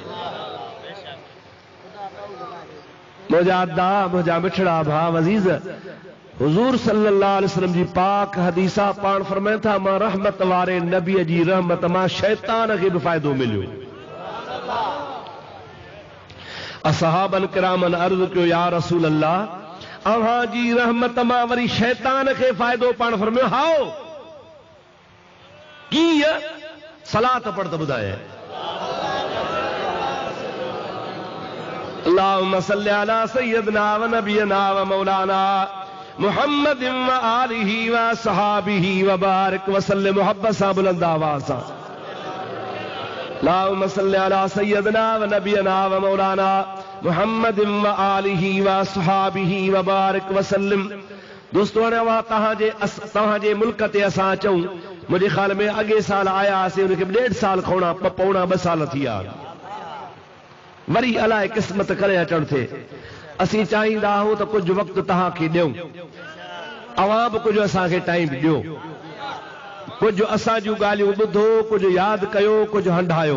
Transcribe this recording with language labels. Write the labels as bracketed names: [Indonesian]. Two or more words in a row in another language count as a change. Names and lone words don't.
[Sindhi] मुंहिंजा अदा, मुंहिंजा मिठड़ा भाउ अज़ीज़, हुज़ूर [Arabic] صلى الله عليه وسلم [Sindhi] जी पाक हदीसा पाण फरमाइनि था, मां रहमत वारे नबीअ जी रहमत मां शैतान खे बि फ़ाइदो मिलियो। असहाबन किरामन अर्ज़ कयो, [Arabic] يا رسول الله, [Sindhi] अव्हां जी रहमत मां वरी शैतान खे फ़ाइदो? पाण फरमायो, हाओ कीअं? सलात पढ़ त ॿुधाए। [Arabic] اللهم صل على سيدنا ونبينا ومولانا محمد وآله وصحبه وبارك وسلم. [Sindhi] मोहब्बत सां बुलंद आवाज़ सां [Arabic] اللهم صل على سيدنا ونبينا ومولانا محمد وآله وصحبه وبارك وسلم. [Sindhi] दोस्तों, तव्हांजे मुल्क ते असां अचूं, मुंहिंजे ख़्याल में अॻे साल आया हुआसीं, उनखे 1.5 साल पौणा 2 साल थी विया, वरी अलाए क़िस्मत करे अचण थिए। असीं चाहींदा आहियूं त कुझु वक़्तु तव्हांखे ॾियूं, अवां बि कुझु असांखे टाइम ॾियो, कुझु असां जूं ॻाल्हियूं ॿुधो, कुझु यादि कयो, कुझु हंढायो।